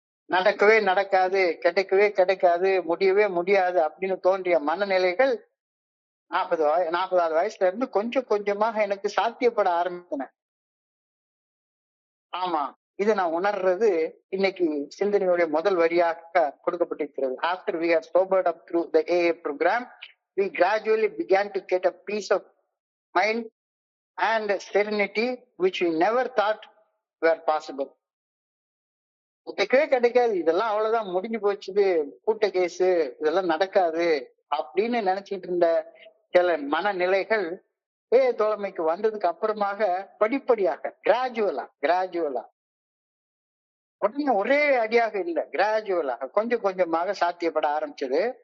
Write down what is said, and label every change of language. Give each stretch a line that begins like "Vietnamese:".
Tamil: நடக்கவே நடக்காது, கிடைக்கவே கிடைக்காது, முடியவே முடியாது அப்படின்னு தோன்றிய மனநிலைகள் 40வது வயசுல இருந்து கொஞ்சம் கொஞ்சமாக எனக்கு சாத்தியப்பட ஆரம்பித்தன. ஆமா, இது நான் உணர்றது இன்னைக்கு சிந்தனையுடைய முதல் வரியாக கொடுக்கப்பட்டிருக்கிறது.
English: After we have sobered up through the AA program, we gradually began to get a peace of mind and serenity which we never thought were possible.
Tamil: கிடைக்கவே கிடைக்காது, இதெல்லாம் அவ்வளவுதான், முடிஞ்சு போச்சுது, கூட்ட கேஸ், இதெல்லாம் நடக்காது அப்படின்னு நினைச்சிட்டு இருந்த சில மனநிலைகள் தோழமைக்கு வந்ததுக்கு அப்புறமாக படிப்படியாக கிராஜுவலா உடனே ஒரே அடியாக இல்லை, கிராஜுவலாக கொஞ்சம் கொஞ்சமாக சாத்தியப்பட ஆரம்பிச்சது.